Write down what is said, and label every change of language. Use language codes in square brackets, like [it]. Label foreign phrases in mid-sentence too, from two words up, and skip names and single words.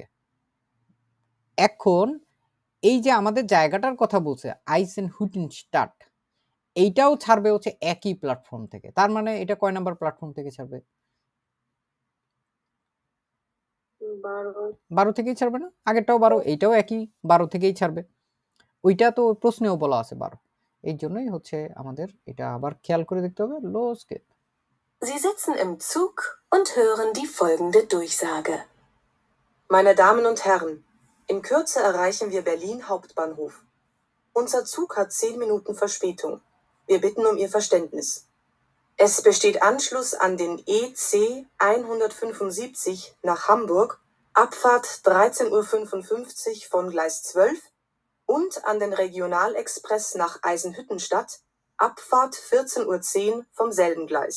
[bn] এখন এই যে আমাদের জায়গাটার কথা বলছে আইসেনহুটেনস্টাdt, এইটাও ছাড়বে হচ্ছে একই প্ল্যাটফর্ম থেকে। তার মানে এটা কয় নাম্বার প্ল্যাটফর্ম থেকে ছাড়বে? 12 থেকেই ছাড়বে না? আগেরটাও 12, এইটাও একই 12 থেকেই ছাড়বে। ওইটা তো প্রশ্নেও বলা আছে 12। এই জন্যই হচ্ছে আমাদের এটা আবার খেয়াল করে দেখতে হবে। [de] Los geht's. Sie sitzen im Zug und hören die folgende Durchsage. Meine Damen und Herren, in Kürze erreichen wir Berlin Hauptbahnhof. Unser Zug hat 10 Minuten Verspätung. Wir bitten um Ihr Verständnis. Es besteht Anschluss an den EC 175 nach Hamburg, Abfahrt 13:55 Uhr von Gleis 12 und an den Regionalexpress nach Eisenhüttenstadt, Abfahrt 14:10 Uhr vom selben Gleis.